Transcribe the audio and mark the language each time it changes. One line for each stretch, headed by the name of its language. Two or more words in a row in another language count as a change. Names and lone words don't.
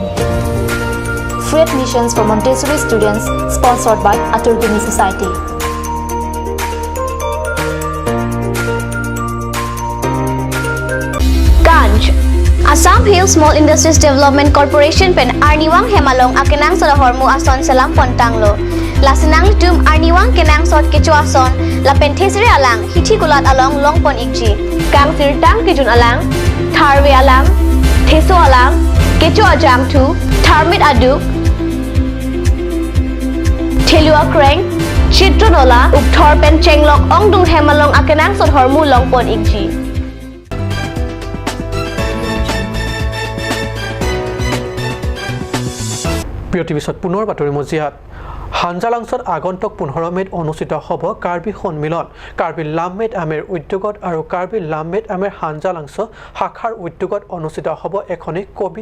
English: Free admissions for Montessori students sponsored by Assamese Society.
Karbi: Ganj Assam Hill Small Industries Development Corporation pen Arniwang Hemalong akenang sa hormu ason salam pontanglo. Lasinang litum Arniwang kenang sot kecu ason la penthesiri alang hithi gulat along longpon ikji. Kang sirtang kijun alang Tharwe alam, Theso alam, Kecho ajam tu, Tharmit aduk, Thelua kreng, Chitronola, Ukthor pen chenglok ongdung hemalong akenang sot hormu longpon ikji.
Assamese: বিৰতিৰ পিছত পুনৰ বাতৰি মজিয়াত হাঞ্জালাংছত আগন্তুক 15 মেত অনুষ্ঠিত হ'ব কাৰ্বি সন্মিলন কাৰ্বি লামমেট আমেৰ উদ্যোগত আৰু কাৰ্বি লামমেট আমেৰ হাঞ্জালাংছ শাখাৰ উদ্যোগত অনুষ্ঠিত হ'ব এখনি কবি